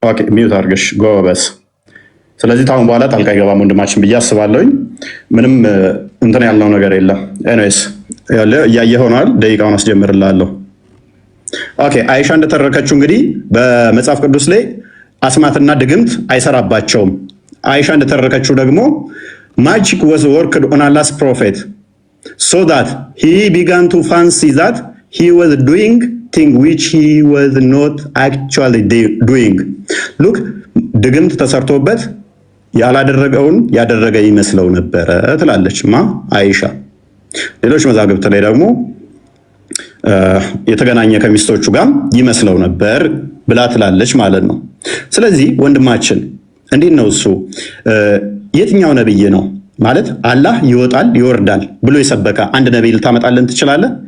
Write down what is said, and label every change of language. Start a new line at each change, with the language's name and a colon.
Amharic: ሚዩት አድርገሽ ጎበዝ። ስለዚህ ታሁን በኋላ ጣልቃ አይገባም ወንድማችን ብዬ አስባለሁኝ። ምንም እንትን ያልነው ነገር የለም። ኤኒዌይስ እያየህ ሆኗል። ደቂቃውን አስጀምርልሃለሁ። ኦኬ አይሻ እንደተረከችው እንግዲህ በመጽሐፍ ቅዱስ ላይ አስማትና ድግምት አይሰራባቸውም። አይሻ እንደተረከችው ደግሞ
English: magic was worked on Allah's prophet so that he began to fancy that he was doing thing which he was not actually doing.
Amharic: look ድግምት ተሰርቶበት ያላደረገውን ያደረገ ይመስለው ነበር ትላለች አይሻ። ሌሎች መዛግብት ላይ ደግሞ የተገናኘ ከሚስቶቹ ጋር ይመስለው ነበር ብላ ትላለች ማለት ነው። ስለዚህ ወንድማችን እንዴት ነው እሱ የትኛው ነብይ ነው ማለት አላህ ይወጣል ይወርዳል ብሎ የሰበከ አንድ ነብይ ልታመጣልን ትችላለህ?